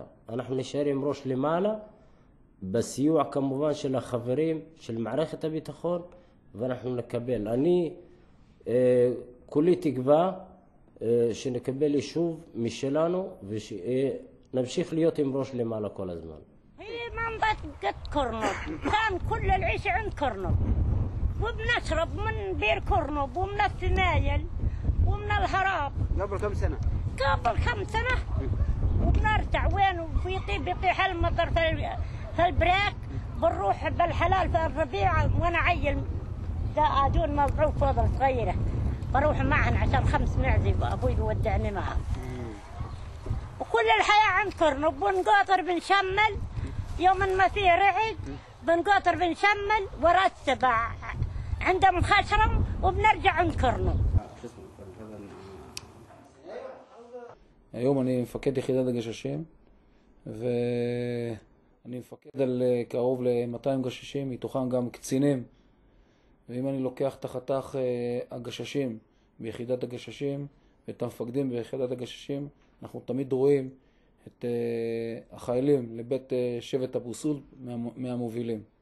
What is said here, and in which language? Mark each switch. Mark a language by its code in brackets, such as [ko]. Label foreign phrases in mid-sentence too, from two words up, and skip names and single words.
[he] אנחנו נשאר עם ראש למעלה, בסיוע כמובן של החברים של מערכת הביטחון, ואנחנו נקבל. אני כולי תקווה שנקבל יישוב משלנו ונמשיך להיות עם ראש למעלה כל הזמן. [ar] هي منطقة قد كرنب، كان كل العيش عند كرنب، وبنشرب من بير كرنب ومن الثنايل ومن الهراب. قبل كم سنة؟ قبل 5 سنة. وبنرجع وين وفي طيب يطيح المطر في البريك، بنروح بالحلال في الربيع وانا عيل دون مضعوف فضل صغيرة، بروح معهن عشان 5 معزي ابوي بيودعني معه. وكل الحياة عند كرنب، بنقاطر بنشمل يوم ما فيه رعد، بنقاطر بنشمل ورا السبع عندهم خشرم وبنرجع عند كرنو. [he] היום אני מפקד יחידת הגששים, ואני מפקד על קרוב ל-200 גששים, מתוכם גם קצינים. ואם אני לוקח את החתך הגששים ביחידת הגששים ואת המפקדים ביחידת הגששים, אנחנו תמיד רואים את החיילים לבית שבט אבו סולב מהמובילים.